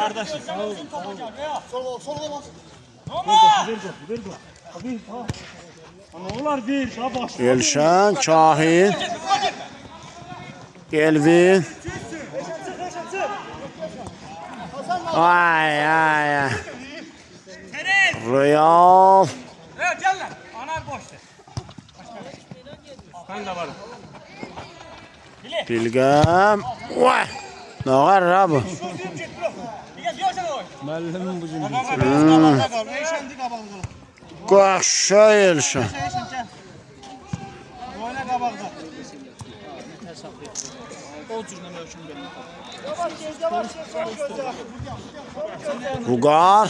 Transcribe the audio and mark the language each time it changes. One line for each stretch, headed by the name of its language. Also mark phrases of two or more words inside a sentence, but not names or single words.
Azerbaijani: Onlar bir, daha baş. Elşən, Şahin. Elvin. Ay ay ay. Royal.
Turkish: Evet gel lan. Anar boştu. Ben de varım. Bilgem. Vay. Ne var ya bu?
Azerbaijani: Qaşa Elşən. Vugar.